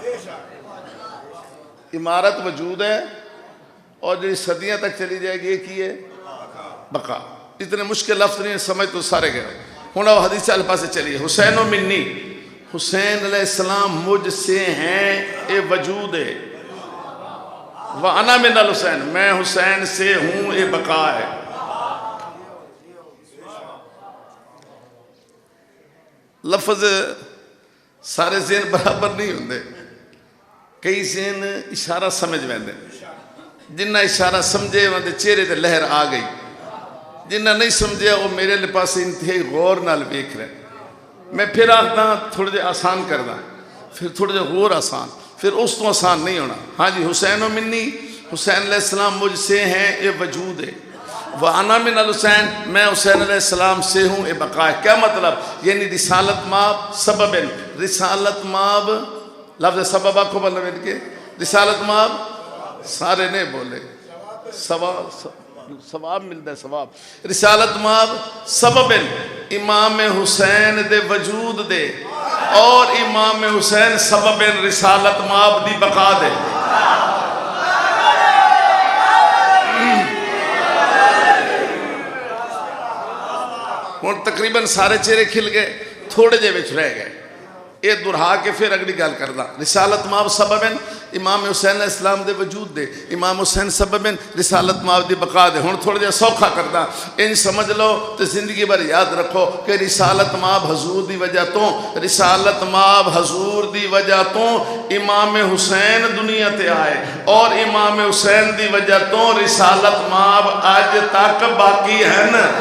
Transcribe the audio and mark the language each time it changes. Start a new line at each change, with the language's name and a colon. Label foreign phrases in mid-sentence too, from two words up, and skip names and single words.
Urdu: عمارت وجود ہے اور جو صدیاں تک چلی جائے گی یہ کی ہے بقا. اتنے مشکل لفظ نہیں سمجھ تو سارے گئے. ہوں اب حدیث الفاظ سے چلیے.
Arabic: حسین و منی،
Urdu: حسین
Arabic: علیہ السلام
Urdu: مجھ سے ہیں، اے وجود ہے.
Arabic: وَأَنَا مِنَ الْحُسَيْنِ،
Urdu: میں حسین سے ہوں، اے بقا ہے.
Punjabi: لفظ سارے ذہن برابر نہیں ہوندے. کئی ذہن اشارہ سمجھ ویندے، جنہ اشارہ سمجھے وہاں چہرے تے لہر آ گئی. جنہ نہیں سمجھے وہ میرے پاس انتہائی غور نال ویکھ رہے. میں پھر آخدا تھوڑے جے آسان کردا، پھر تھوڑے جے غور آسان، پھر اس تو آسان نہیں ہونا.
Urdu: ہاں جی
Arabic: حسین و منی،
Urdu: حسین
Arabic: علیہ السلام
Urdu: مجھ سے ہیں، یہ وجود ہے.
Arabic: وَأَنَا مِنَ الْحُسَيْنِ،
Urdu: میں حسین
Arabic: علیہ السلام
Urdu: سے ہوں، یہ بقا ہے. کیا مطلب؟ یعنی رسالت ماب سبب، رسالت ماب لفظ سبب آپ کو مطلب ان کے رسالت ماب سارے نے بولے ثواب ملتا ہے.
Punjabi: ثواب رسالت ماب سبب امام حسین دے وجود دے اور امام حسین سبب رسالت ماب دی بقا دے. ہوں تقریباً سارے چہرے کھل گئے، تھوڑے جے وچ رہ گئے. یہ دہرا کے پھر اگلی گل کردا. رسالت ماب سببن امام حسین
Arabic: علیہ السلام
Punjabi: دے وجود دے، امام حسین سببن رسالت ماب دی بقا دے. ہن تھوڑا جہا سوکھا کردا، ان سمجھ لو تے زندگی بھر یاد رکھو کہ رسالت ماب حضور دی وجہ تو، رسالت ماب حضور دی وجہ تو امام حسین دنیا تے آئے، اور امام حسین دی وجہ تو رسالت ماب اج تک باقی ہیں.